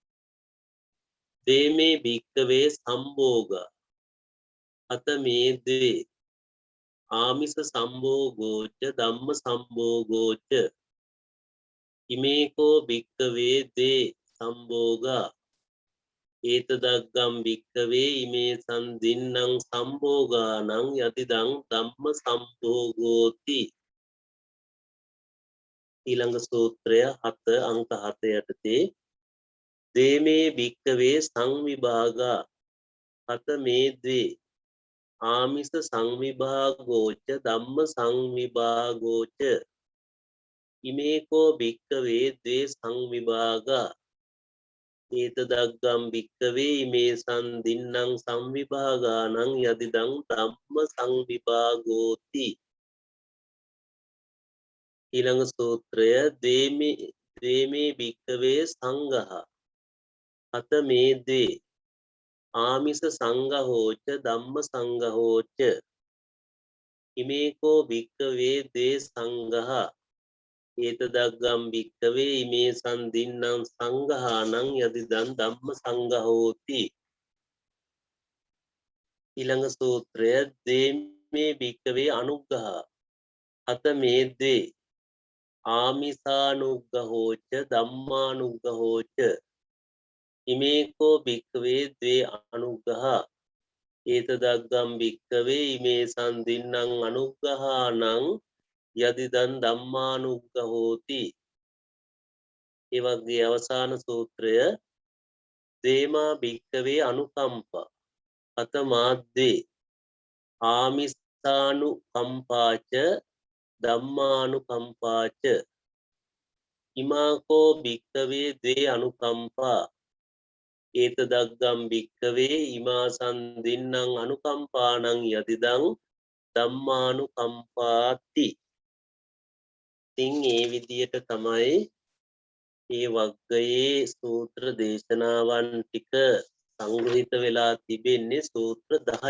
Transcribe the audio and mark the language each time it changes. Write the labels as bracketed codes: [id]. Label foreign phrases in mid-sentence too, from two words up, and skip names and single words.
[pi] දේමේ භික්කවේ සම්භෝගා අත මේ ද්වේ ආමිස සම්භෝගෝච ධම්ම සම්භෝගෝච ඉමේකෝ භික්කවේ දේ සම්භෝගා ඒතදග්ගම් භික්කවේ ඉමේ සන්දින්නං සම්භෝගානං යතිදං ධම්ම සම්භෝගෝති [si] ඊළඟ සූත්‍රය 7 අංක 7 යටතේ [pi] දේමේ භික්කවේ සංවිභාගා අත මේ ද්වේ ආමිස සංවිභාගෝච ධම්ම සංවිභාගෝච ඉමේකෝ භික්කවේ දේ සංවිභාගා ඒතදග්ගම් භික්කවේ ඉමේ සන්දින්නං සංවිභාගානං යදිදං ධම්ම සංවිභාගෝති [si] ඊළඟ සූත්‍රය [pi] දේමේ භික්කවේ සංඝහ අත මේ දේ ආමිස සංඝහෝච ධම්ම සංඝහෝච ඉමේකෝ භික්කවේ දේ සංඝහ ඒතදග්ගම් භික්කවේ ඉමේ සන්දින්නං සංඝානං යදිදං ධම්ම සංඝහෝති [si] ඊළඟ සූත්‍රය [pi] දේමේ භික්කවේ අනුග්ගහ අත මේ දේ ආමිසානුග්ගහෝච ධම්මානුග්ගහෝච ඉමේකෝ භික්කවේ දේ අනුග්ගහ ඒතදග්ගම් භික්කවේ ඉමේ සන්දින්නං අනුග්ගහානං යදිදං ධම්මානුග්ගහෝති [si] ඒ වගේ අවසාන සූත්‍රය [pi] දේමා භික්කවේ අනුකම්පා අත මාද්දේ ආමිස්සානුකම්පාච ධම්මානුකම්පාච ඉමාකෝ භික්කවේ දේ අනුකම්පා ඒතදග්ගම් භික්කවේ ඉමා සන්දින්නං අනුකම්පානං යදිදං ධම්මානුකම්පාති [si] ඉතින් ඒ විදියට තමයි මේ වග්ගයේ සූත්‍ර දේශනාවන් ටික සංග්‍රහිත වෙලා තිබෙන්නේ සූත්‍ර 10ක්.